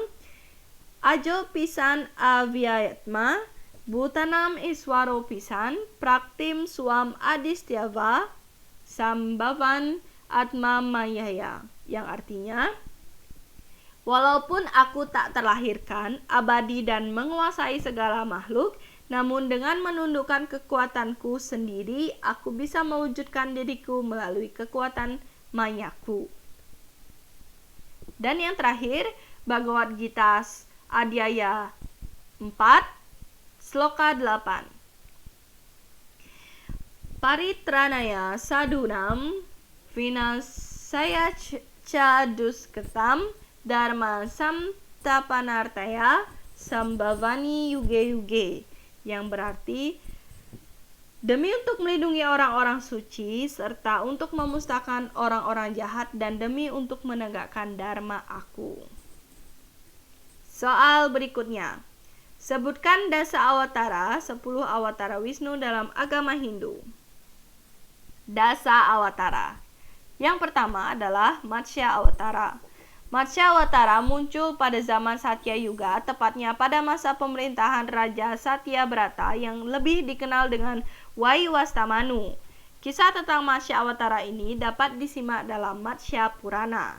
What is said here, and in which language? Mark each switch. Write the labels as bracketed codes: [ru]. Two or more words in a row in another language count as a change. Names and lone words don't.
[sa] Ajo pisan avyayatma, bhutanam iswaro pisan, praktim suam adistyava, Sambavan Atma Mayaya, [id] yang artinya, walaupun aku tak terlahirkan, abadi dan menguasai segala makhluk, namun dengan menundukkan kekuatanku sendiri, aku bisa mewujudkan diriku melalui kekuatan mayaku. Dan yang terakhir, Bhagavad Gita Adhyaya 4, sloka 8. [sa] Paritranaya sadunam vinasaya ca dusketam dharma samtapanartaya sambhavani yuge-yuge, [id] yang berarti demi untuk melindungi orang-orang suci serta untuk memusnahkan orang-orang jahat dan demi untuk menegakkan dharma aku. Soal berikutnya. Sebutkan dasa awatara, 10 awatara Wisnu dalam agama Hindu. Dasa awatara. Yang pertama adalah Matsya Awatara. Matsya Awatara muncul pada zaman Satya Yuga, tepatnya pada masa pemerintahan Raja Satyabrata yang lebih dikenal dengan Waiwastamanu. Kisah tentang Matsya Awatara ini dapat disimak dalam Matsya Purana.